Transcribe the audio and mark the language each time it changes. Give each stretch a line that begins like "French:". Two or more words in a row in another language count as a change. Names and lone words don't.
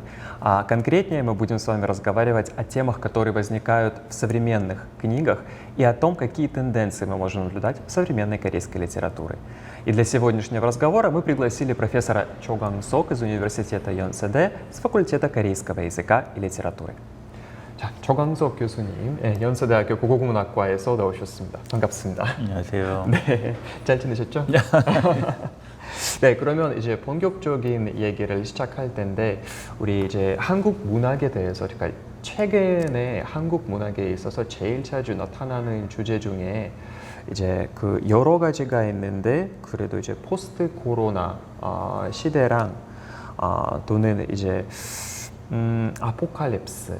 Russian: А конкретнее мы будем с вами разговаривать о темах, которые возникают в современных книгах, и о том, какие тенденции мы можем наблюдать в современной корейской литературе. И для сегодняшнего разговора мы пригласили профессора Чо Ганг Сок из университета Йонседэ с факультета корейского языка и литературы.
Korean: 자, 조광석 교수님, 연세대학교 국어국문학과에서 나오셨습니다. 반갑습니다. 안녕하세요. 네, 잘 지내셨죠? 네, 그러면 이제 본격적인 얘기를 시작할 텐데, 우리 이제 한국 문학에 대해서, 그러니까 최근에 한국 문학에 있어서 제일 자주 나타나는 주제 중에 이제 그 여러 가지가 있는데, 그래도 이제 포스트 코로나 시대랑 또는 이제 아포칼립스.